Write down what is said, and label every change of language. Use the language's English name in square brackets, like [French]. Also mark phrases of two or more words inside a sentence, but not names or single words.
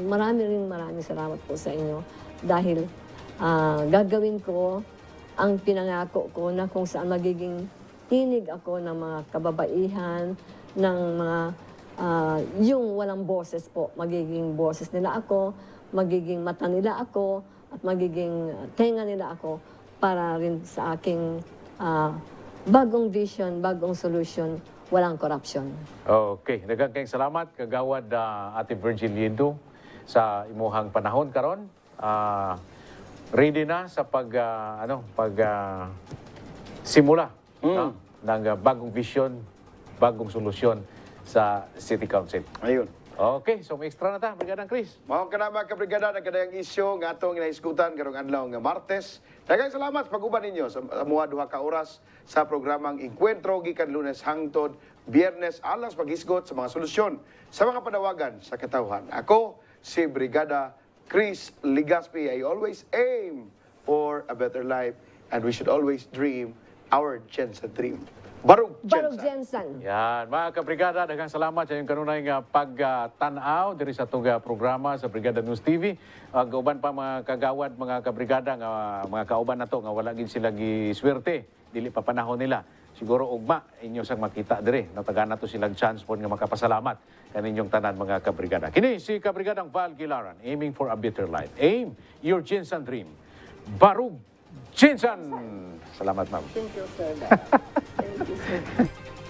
[Filipino] Maraming salamat po sa inyo dahil gagawin ko ang pinangako ko na kung saan magiging tinig ako ng mga kababaihan, ng mga yung walang boses po, magiging boses nila ako, magiging mata nila ako, at magiging tenga nila ako para rin sa aking bagong vision, bagong solution, walang corruption. [Cebuano] Okay, daghang kayong salamat kagawad Ate Virgin Lindo sa imuhang panahon karon. [Filipino] Ready na sa simula ng bagong vision, bagong solusyon sa City Council. Ayun. [Cebuano] Okay, so may extra na ta, Brigadang Chris. Mao ka na mga kabrigada, nagkadayang isyo nga atong inaiskutan karong adlaw nga Martes. Daghang salamat sa pag-uban ninyo sa mga duha ka oras sa programang Encuentro gikan Lunes hangtod Biyernes alas paghisgot sa mga solusyon sa mga panawagan sa katawhan. Ako si Brigada Chris Ligaspi. [English] I always aim for a better life and we should always dream our Jensen dream. [Cebuano] Barug Jensen. Yan, mga kabrigada, daghang salamat sa inyong kanunay nga pagtanaw diri sa itong programa sa Brigada News TV. Kauban pa mga kagawad, mga kabrigada, nga mga kauban na to, nga wala gid sila giswerte, dili pa panahon nila. Siguro ugma inyo sang makita diri, natagan na to silang chance po nga makapasalamat kaninyong tanan mga kabrigada. Kini si Kabrigadang Val Gilaran, [English] aiming for a better life. Aim your Jensen dream. [Cebuano] Barug Jensen. Salamat, ma'am. [English] Thank you, sir. Thank you, sir.